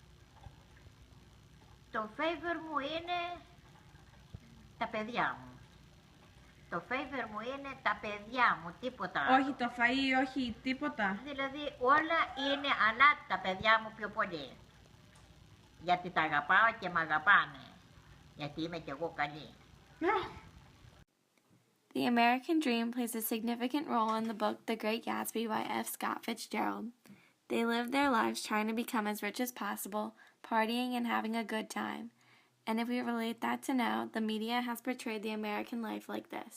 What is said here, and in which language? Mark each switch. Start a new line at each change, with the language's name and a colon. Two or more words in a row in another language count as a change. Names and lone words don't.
Greek: Το favorite μου είναι τα παιδιά μου. Το favorite μου είναι τα παιδιά μου, τίποτα άλλο. Όχι το φαΐ, όχι τίποτα. Δηλαδή όλα είναι, αλλά τα παιδιά μου πιο πολύ. Γιατί τα αγαπάω και μ' αγαπάνε. Γιατί είμαι κι εγώ καλή.
English: The American Dream plays a significant role in the book The Great Gatsby by F. Scott Fitzgerald. They live their lives trying to become as rich as possible, partying and having a good time. And if we relate that to now, the media has portrayed the American life like this.